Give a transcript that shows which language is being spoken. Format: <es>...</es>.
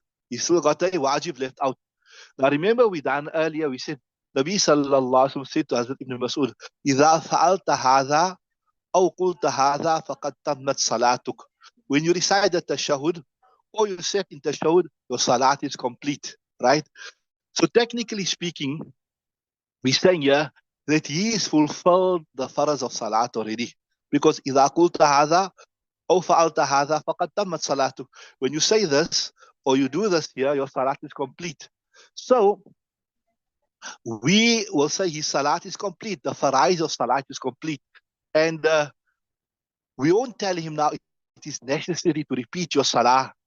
<en>He still got a wajib left out. Now remember we done earlier, we said, Nabi sallallahu alaihi wasallam said to Hazrat Ibn Mas'ud,</en> <ar>إِذَا فَعَلْتَ هَذَا أَوْ قُلْتَ هَذَا فَقَدْ تَمَّتْ صَلَاتُكَ.</ar> <en>When you recite the tashahud, or you said in tashahud, your salat is complete, right? So technically speaking, we're saying here that he is fulfilled the faraz of salat already. Because</en> <ar>إِذَا قُلْتَ هَذَا أَوْ فَعَلْتَ هَذَا فَقَدْ تَمَّتْ صَلَاتُكَ.</ar> <en>When you say this, or you do this here, your salat is complete. So we will say his salat is complete. The farais of salat is complete. And we won't tell him now it is necessary to repeat your salah.</en>